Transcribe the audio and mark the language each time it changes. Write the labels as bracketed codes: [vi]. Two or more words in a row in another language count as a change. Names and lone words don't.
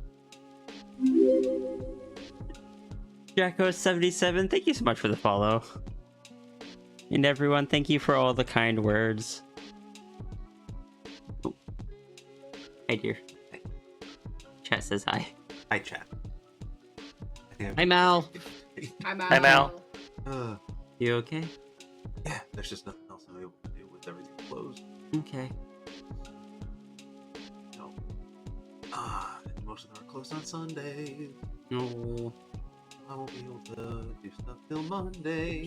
[en] Jacko77, thank you so much for the follow. And everyone, thank you for all the kind words. Oh. Hi, dear. Hey. Chat says hi. Hi, chat. Hi, Mal. Hi, Mal. Hi, Mal. You okay? Yeah, there's just nothing else I'm able to do with everything closed. Okay. No. Most of them are closed on Sundays. No. I won't be able to do stuff till Monday.